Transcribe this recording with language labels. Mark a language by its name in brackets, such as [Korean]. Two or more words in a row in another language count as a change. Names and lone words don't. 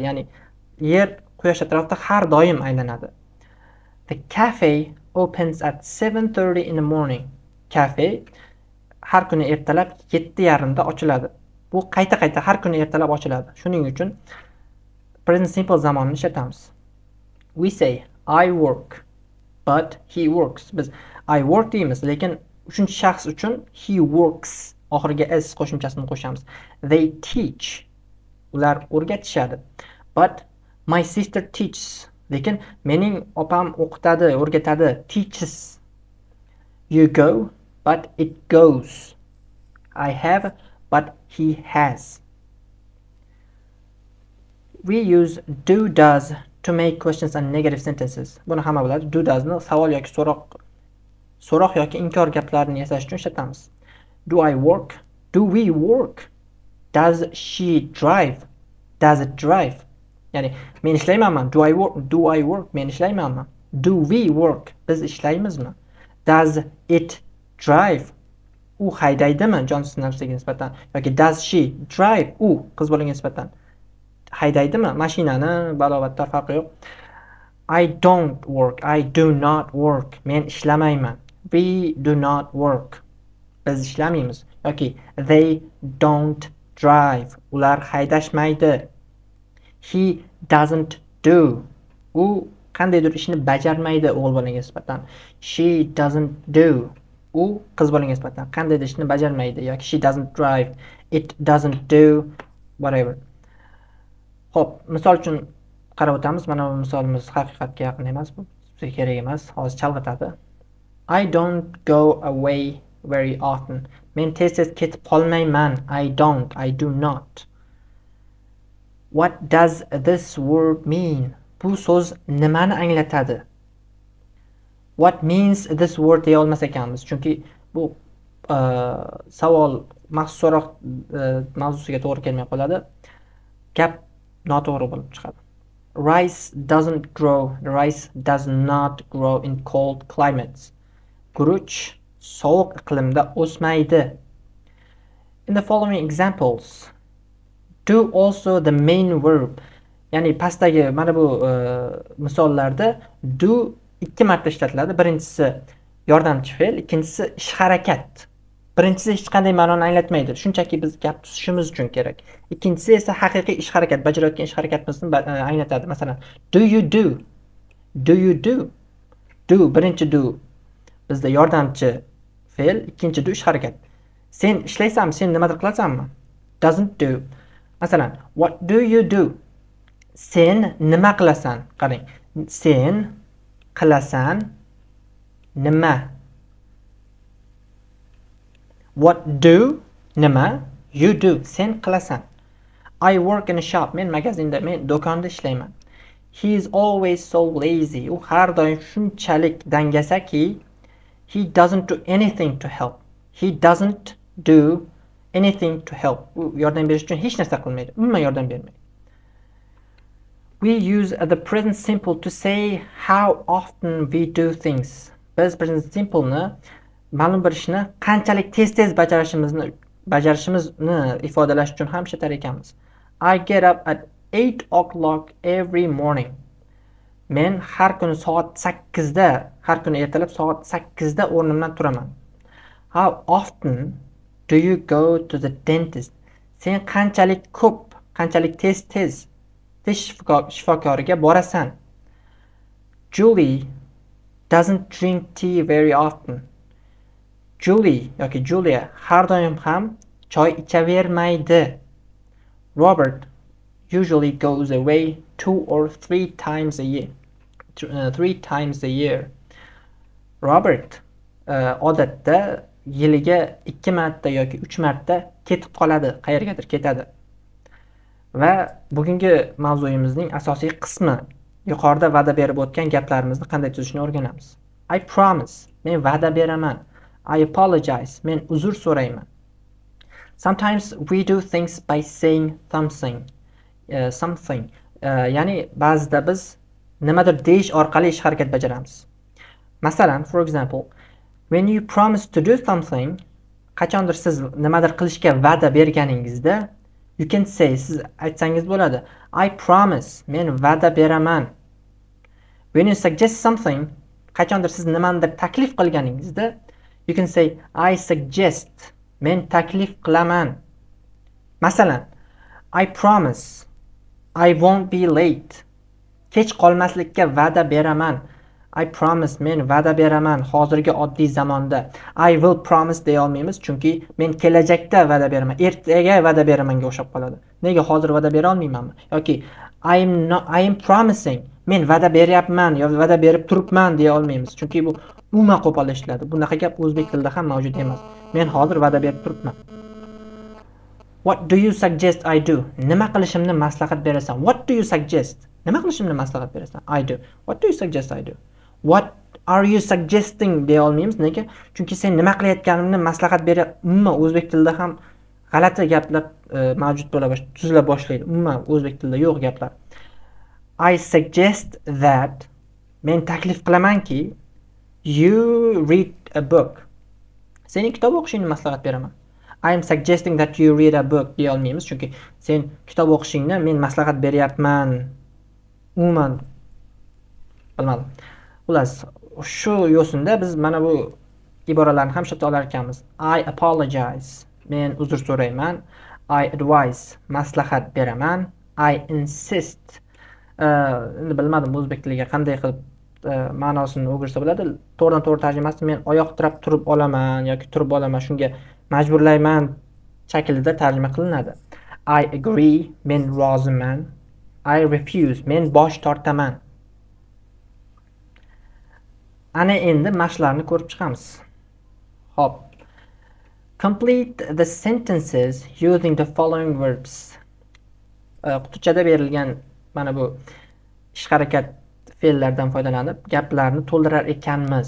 [Uzbek] Ya'ni yer quyosh atrofida har doim aylanadi. [English] The cafe opens at 7:30 in the morning. [Uzbek] Cafe har kuni ertalab 7:30 da ochiladi. Bu qayta har kuni ertalab ochiladi. Shuning uchun [English] present simple [Uzbek] zamonini ishlatamiz. [English] We say I work, but he works. [Uzbek] Biz [English] I work [Uzbek] deymiz, lekin uchinchi shaxs uchun [English] he works [Uzbek] oxiriga s qo'shimchasini qo'shamiz. [English] They teach. [Uzbek] Ular o'rgatishadi. [English] But my sister teaches. [Uzbek] Lekin mening opam o'qitadi, o'rgatadi. [English] Teaches. You go, but it goes. I have, but he has. We use do, does to make questions and negative sentences. [Uzbek] Buni hamma biladi. [English] Do, does [Uzbek] ni savol yoki so'roq yoki inkor gaplarini yasash uchun ishlatamiz. [English] Do I work? Do we work? Does she drive? Does it drive? [Uzbek] Ya'ni men ishlaymanmi? [English] Do I work? Do I work? [Uzbek] Men ishlaymanmi? [English] Do we work? [Uzbek] Biz ishlaymizmi? [English] Does it drive? [Uzbek] U haydaydimi Johnson narsaga nisbatan yoki [English] does she drive? [Uzbek] U qiz bolaga nisbatan haydaydimi mashinani, balobatlar farqi yo'q. [English] I don't work. I do not work. [Uzbek] Men ishlamayman. [English] We do not work. [Uzbek] Biz ishlamaymiz. [English] Yoki they don't drive. [Uzbek] Ular haydashmaydi. [English] He doesn't do. [Uzbek] U qandaydir ishni bajarmaydi o'g'il bolaga nisbatan. [English] She doesn't do. [Uzbek] U qiz bolaga nisbatan qandaydir ishni bajarmaydi yoki [English] she doesn't drive. It doesn't do whatever. [Uzbek] Xo'p, misol uchun qarab o'tamiz. Mana bu misolimiz haqiqatga yaqin emas, bu bizga kerak emas, hozir chalg'itadi. [English] I don't go away very often. [Uzbek] Men tez-tez ketib qolmayman. [English] I do not. What does this word mean? [Uzbek] Bu so'z nimani anglatadi? [English] What means this word [Uzbek] deya olmas ekanmiz. Chunki bu savol maxsus so'roq mavzusiga to'g'ri kelmay qoladi. Gap noto'g'ri bo'lib chiqadi. Rice does not grow in cold climates. Guruch sovuq iqlimda o'smaydi. [English] In the following examples, do also the main verb. [Uzbek] Ya'ni pastdagi mana bu misollarda do ikki marta ishlatiladi. Birinchisi yordamchi fe'l, ikkinchisi ish harakat. Birinchisi hech qanday ma'noni anglatmaydi. Shunchaki biz gap tuzishimiz uchun kerak. Ikkinchisi esa haqiqiy ish harakat, bajarayotgan ish harakatimizni anglatadi. Masalan, [English] do you do? Do you do? [Uzbek] Do birinchi do bizda yordamchi fe'l, ikkinchi do ish harakat. Sen ishlaysanmi? Sen nimadir qilasanmi? [English] Doesn't do. Masalan, what do you do? [Uzbek] Sen nima qilasan? Qarang. Sen qilasan nima? [English] What do? Nima? You do. [Uzbek] Sen qilasan. [English] I work in a shop. [Uzbek] Men magazinda, men do'konda ishlayman. [English] He is always so lazy. [Uzbek] U har doim shunchalik dangasaki, [English] he doesn't do anything to help. He doesn't do anything to help. [Uzbek] U yordam berish uchun hech narsa qilmaydi. Umuman yordam bermaydi. [English] We use the present simple to say how often we do things. [Uzbek] Biz [English] present simple [Uzbek] ni ma'lum bir ishni qanchalik tez-tez bajarishimizni ifodalash uchun ham ishlatar ekanmiz. [English] I get up at 8 o'clock every morning. [Uzbek] Men har kuni soat 8da, har kuni ertalab soat 8da o'rnimdan turaman. [English] How often do you go to the dentist? [Uzbek] Sen qanchalik ko'p, qanchalik tez-tez tish shifokoriga borasan? [English] Julie doesn't drink tea very often. [Uzbek] Julie yoki Julia har doim ham choy ichavermaydi. [English] Robert usually goes away 2 or 3 times a year. 3 times a year. [Uzbek] Robert odatda yiliga 2 marta yoki 3 marta ketib qoladi, qayergadir ketadi. Va bugungi mavzuyimizning asosiy qismi yuqorida va'da berib o'tgan gaplarimizni qanday tuzishni o'rganamiz. [English] I promise, [Uzbek] men va'da beraman. [English] I apologize, [Uzbek] men uzr so'rayman. [English] Sometimes we do things by saying something. [Uzbek] Ya'ni ba'zida biz nimadir deyish orqali ish harakat bajaramiz. Masalan, [English] for example, when you promise to do something, [Uzbek] qachondir siz nimadir qilishga va'da berganingizda, [English] you can say, [Uzbek] siz aytsangiz bo'ladi, [English] I promise, [Uzbek] men va'da beraman. [English] When you suggest something, [Uzbek] qachondir siz nimanidir taklif qilganingizda, [English] you can say, I suggest, [Uzbek] men taklif qilaman. Masalan, [English] I promise, I won't be late. [Uzbek] Kech qolmaslikka va'da beraman. [English] I promise, [Uzbek] men va'da beraman hozirgi oddiy zamonda. [English] I will promise [Uzbek] deya olmaymiz, chunki men kelajakda va'da beraman, ertaga va'da beramanga o'xshab qoladi. Nega hozir va'da bera olmaymanmi? Yoki [English] I am promising, [Uzbek] men va'da beryapman yoki va'da berib turibman deya olmaymiz, chunki bu umuman qo'pol ishladi. Bunaqa gap o'zbek tilida ham mavjud emas. Men hozir va'da berib turibman. [English] What do you suggest I do? [Uzbek] Nima qilishimni maslahat berasan? [English] What do you suggest? [Uzbek] Nima qilishimni maslahat berasan? [English] I do. What do you suggest I do? What are you suggesting [Uzbek] deya olmaymiz. Nega? Chunki sen nima qilayotganingni maslahat beryapsan. Umuman o'zbek tilida ham g'alati gaplar mavjud bo'la boshlaydi, tuzila boshlaydi. Umuman o'zbek tilida yo'q gaplar. [English] I suggest that, [Uzbek] men taklif qilamanki, [English] you read a book. [Uzbek] Sening kitob o'qishingni maslahat beraman. [English] I am suggesting that you read a book [Uzbek] deya olmaymiz, chunki sen kitob o'qishingni men maslahat beryapman. Umuman bilmadim. Xullas, shu yo'sinda biz mana bu iboralarni ham ishlata olar ekanmiz. [English] I apologize, [Uzbek] men uzr so'rayman. [English] I advise, [Uzbek] maslahat beraman. [English] I insist, [Uzbek] endi bilmadim o'zbek tiliga qanday qilib ma'nosini o'girsa bo'ladi. To'g'ridan to'g'ri tarjimasi men oyoq tirab turib olaman yoki turib olaman, shunga majburlayman shaklida tarjima qilinadi. [English] I agree, [Uzbek] men roziman. [English] I refuse, [Uzbek] men bosh tortaman. Ana endi mashqlarni ko'rib chiqamiz. Hop. [English] Complete the sentences using the following verbs. [Uzbek] Qutichada berilgan mana bu ish harakat fe'llardan foydalanib gaplarni to'ldirar ekanmiz.